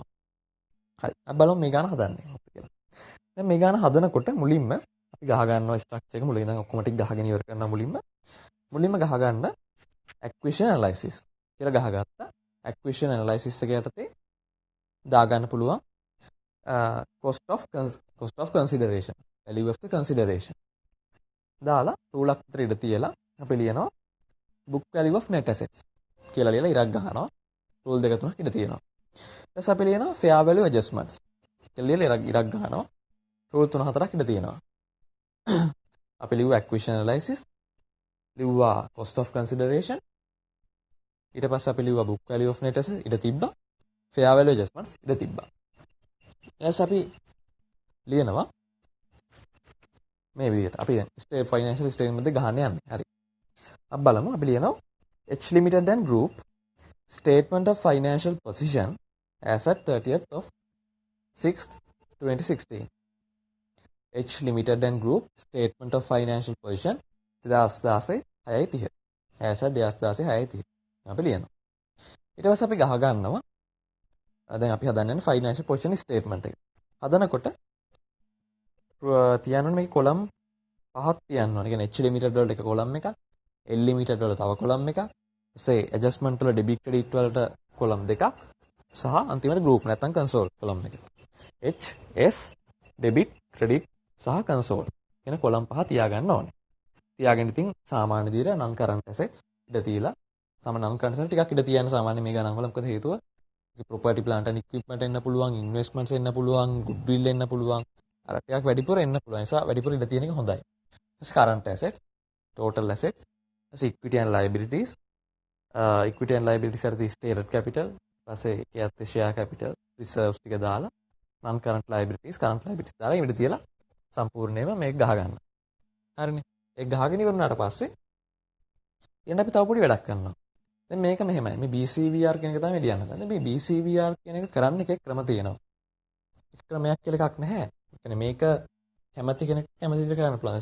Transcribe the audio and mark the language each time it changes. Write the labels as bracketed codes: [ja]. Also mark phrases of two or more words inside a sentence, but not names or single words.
[si] හරි. අපි බලමු මේ ගාන හදන්නේ කොහොමද කියලා. දැන් මේ ගාන හදනකොට මුලින්ම අපි ගහ ගන්නවා structure එක මුලින් ඉඳන් ඔක්කොම ටික ගහගෙන ඉවර කරනවා මුලින්ම ගහ ගන්න [en] acquisition analysis [si] කියලා ගහගත්තා. [en] acquisition analysis [si] එක යටතේ දා ගන්න පුළුවන් [en] cost of consideration, value of the consideration. [si] දාලා රූලක් විතර ඉඳ තියලා අපි ලියනවා [en] book value of net assets [si] කියලා ලියලා ඉරක් ගහනවා. රූල් දෙක තුනක් ඉඳ තියෙනවා. ඊට පස්සේ අපි ලියනවා [en] fair value adjustments [si] කියලා ලියලා ඉරක් ගහනවා. රූල් තුන හතරක් ඉඳ තියෙනවා. අපි ලිව්වා [en] acquisition analysis, [si] ලිව්වා [en] cost of consideration, [si] ඊට පස්සේ අපි ලිව්වා [en] book value of net assets [si] ඉඳ තිබ්බා, [en] fair value adjustments [si] ඉඳ තිබ්බා. ඊට අපි ලියනවා මේ විදිහට. අපි දැන් [en] financial statement [si] එක ගහන්න යන්නේ. හරි. අපි බලමු. අපි ලියනවා [en] H Limited and Group statement of financial position as at 30th of 6th 2016. H Limited and Group statement of financial position 2016 as at 2016 [si] අපි ලියනවා. ඊට පස්සේ අපි ගහ ගන්නවා. දැන් අපි හදන්නේ [en] financial position statement [si] එක. හදනකොට තියන්න මේ කොලම් පහක් තියන්න ඕනේ. කියන්නේ H Limited වලට එක කොලම් එකක්, L Limited වල තව කොලම් එකක්, ඊසේ adjustment වල [en] debit credit [si] වලට කොලම් දෙකක් සහ අන්තිමට group නැත්නම් console කොලම් එක. H S [en] debit, credit [si] සහ කන්සෝල් කියන කොලම් පහ තියාගන්න ඕනේ. තියාගෙන ඉතින් සාමාන්‍ය විදිහට [en] non current assets [si] ඉඩ තියලා [en] non current assets [si] ටිකක් ඉඩ තියන්න සාමාන්‍ය මේ ගණන් වල මොකද හේතුව [en] property plant and equipment [si] එන්න පුළුවන්, investments එන්න පුළුවන්, goodwill එන්න පුළුවන්. අර ටිකක් වැඩිපුර එන්න පුළුවන්. ඒ නිසා වැඩිපුර ඉඩ තියෙන එක හොඳයි. [en] current assets, total assets, equity and liabilities. Equity and liabilities are the stated capital. [si] ඊපස්සේ ඒකත් [en] share capital, [si] reserves ටික දාලා [en] non current liabilities, current liabilities [si] දාලා ඉඩ තියලා සම්පූර්ණයෙන්ම මේක ගහ ගන්න. හරිනේ. ඒක ගහගෙන ඉවරුනාට පස්සේ ඊට අපි තව පොඩි වැඩක් කරනවා. දැන් මේක මෙහෙමයි. මේ BCVR කියන එක තමයි ලියන්න හදන්නේ. මේ BCVR කියන එක කරන්න එකේ ක්‍රම තියෙනවා. එක ක්‍රමයක් කියලා එකක් නැහැ. ඒ කියන්නේ මේක කැමති කෙනෙක් කැමති විදිහට කරන්න පුළුවන්.